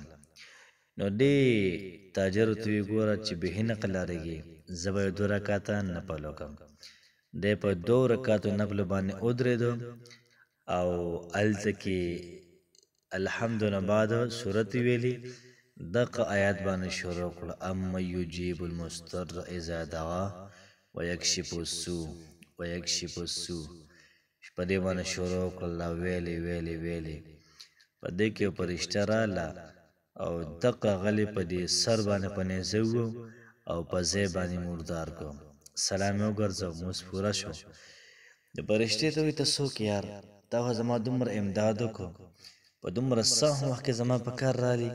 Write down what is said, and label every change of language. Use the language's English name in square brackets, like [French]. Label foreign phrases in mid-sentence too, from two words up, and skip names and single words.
[Pashto] نو دې تاجرو ته ویې ګوره چې بهي نه قلارېږي، زه به یې 2 رکعته نفل وکړم. دی په 2 رکعتو نفلو باندې ودرېدو او هلته کې الحمد نه بعد صورت ویلي، دغه آیات باندې شروع کړه [Arabic] اما یجیب المضطر اذا دعاه ویکشف السوء ویکشف السوء. [Pashto] په دې باندې شروع کړه الله ویلي په دې کې یو فرشته راله او دغه غلی په دې سر باندې په نیزه و او په ځای باندې مردار کو. سلام یې وګرځاو، مونځ پوره شو. د فرشتې ته وایي ته څوک یار، تا خو زما دومره امداد وکړو، په دومره سخت وخت کې زما په کار راغلی.